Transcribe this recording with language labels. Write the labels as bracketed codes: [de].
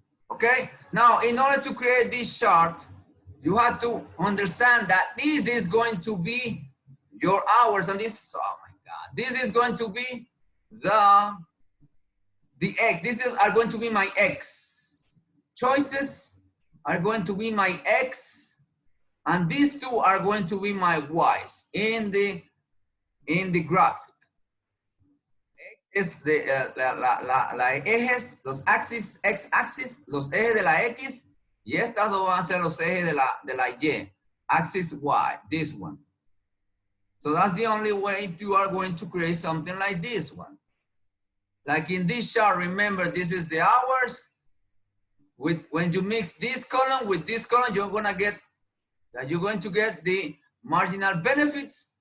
[en] Okay, now in order to create this chart, you have to understand that this is going to be your hours, and this, oh my God, this is going to be the X. Are going to be my X. Choices are going to be my X, and these two are going to be my Y's in the graphic. [es] X es la ejes, los axis, X axis, los ejes de la X, y estas dos van a ser los ejes de la Y, axis Y, [en] this one. So that's the only way you are going to create something like this one. Like in this chart, remember, this is the hours. When you mix this column with this column, you're going to get the marginal benefits.